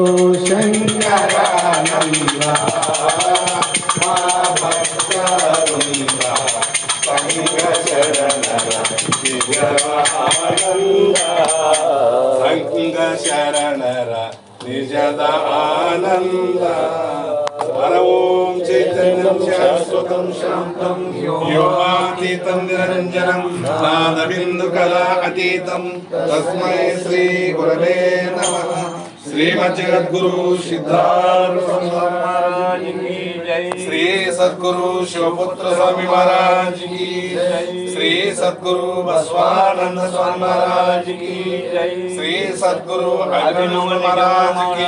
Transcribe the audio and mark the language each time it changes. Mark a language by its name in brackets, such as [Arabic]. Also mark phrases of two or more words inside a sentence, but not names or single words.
[Kannada] ಶಂಕರಾನಂದ ಮಾ ಭಕ್ತವೃಂದ ಸಂಘ ಶರಣರ ನಿಜದ ಆನಂದ ಸಂಘ ಶರಣರ ನಿಜದ ಆನಂದ ಹರ [Sanskrit] ಓಂ ಚೈತನ್ಯಂ ಶಾಶ್ವತಂ ಶಾಂತಂ ಯೋಗಾತೀತಂ ನಿರಂಜನಂ ನಾದಬಿಂದು ಕಲಾ ಅತೀತಂ ತಸ್ಮೈ ಶ್ರೀ ಗುರವೇ ನಮಃ [Hindi] ಶ್ರೀಮಜ್ಜಗದ್ಗುರು ಸಿದ್ಧಾರ್ಥ ಸ್ವಾಮಿ महाराज की जय श्री सद्गुरु शिवपुत्र स्वामी महाराज की जय श्री सद्गुरु बसवानंद स्वामी महाराज की जय श्री सद्गुरु अभिनव महाराज की